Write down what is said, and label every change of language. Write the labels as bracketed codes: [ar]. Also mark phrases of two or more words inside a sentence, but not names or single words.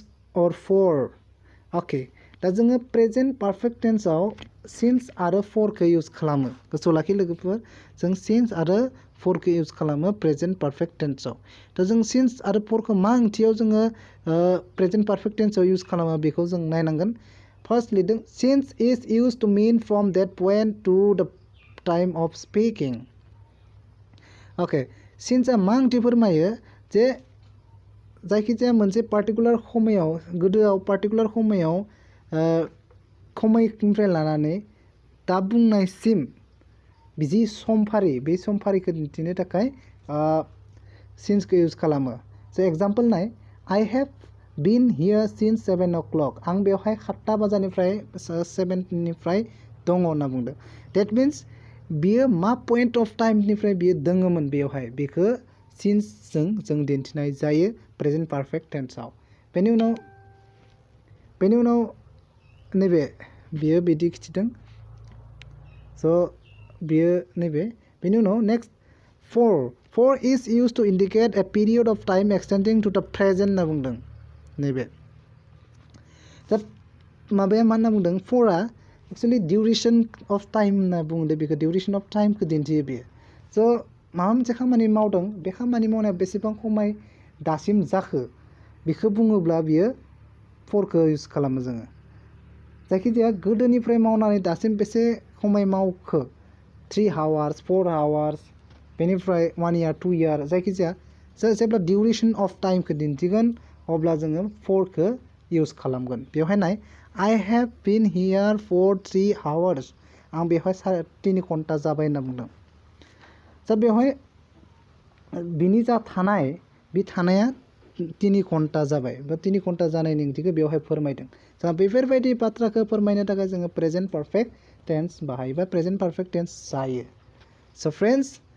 [en] or for [brx] अके दा जोङो [en] present perfect tense [brx] सिन्स आरो फरखौ इउज खालामो गोसोआव लाखि लोगोफोर जों सिन्स आरो फरखौ इउज खालामो [en] present perfect tense [brx] दा जों सिन्स आरो फरखौ मा ओंथियाव जोङो [en] present perfect tense [brx] इउज खालामो बेखौ जों नायनांगोन First लिरदों [en] since is used to mean from that point to the time of speaking. Okay, since [brx] मा ओंथि फोरमायो जे जायखिजाया मोनसे पार्टिकुलार समायाव गोदोआव पार्टिकुलार समायनिफ्राय लानानै दा बुंनायसिम बिदि समफारि बे समफारिखौ दिन्थिनो थाखाय सिन्सखौ इउज खालामो स' एग्जाम्पल नाय [en] I have been here since 7 o'clock [brx] आं बेवहाय 7 बाजानिफ्राय 7निफ्राय दङ होनना बुंदों [en] that means [brx] बियो मा [en] point of time [brx] बियो दङमोन बेवहाय बेखौ सिन्सजों जों दिन्थिनाय जायो [en] present perfect tense [brx] बेनि उनाव नैबे बियो बिदि खिथिदों स' बियो नैबे बेनि उनाव नेक्स्ट [en] for is used to indicate a period of time extending to the present [brx] होनना बुंदों नैबे दा माबाया मा होनना बुंदों फरा [en] actually duration of time [brx] होनना बुंदों बेखौ [en] duration of time [brx] दिन्थियो बेयो स' माबा मोनसे खामानि मावदों बे खामानि मावनाया बेसेबां खमाय दासिम जाखो बेखौ बुङोब्ला बियो फरखौ इउज खालामो जोङो जायखिजाया गोदोनिफ्राय मावनानै दासिम बेसे खमाय मावखो [en] 3 hours 4 hours [brx] बेनिफ्राय [en] 1 year 2 year [brx] जायखिजाया जेब्ला [en] duration of time [brx] दिन्थिगोन अब्ला जोङो फरखौ इउज खालामगोन बेवहाय नाय [en] I have been here for 3 hours [brx] आं बेवहाय 3 घन्टा जाबाय होनना बुंदों दा बेवहाय बिनि जा थानाय बे थानाया 3 घन्टा जाबाय बा 3 घन्टा जानायनि ओंथिखौ बेवहाय फोरमायदों दा बेफोरबायदि बाथ्राखौ फोरमायनो थाखाय जोङो [en] present perfect tense [brx] बाहायोबा [en] present perfect tense [brx] जायो [en] so friends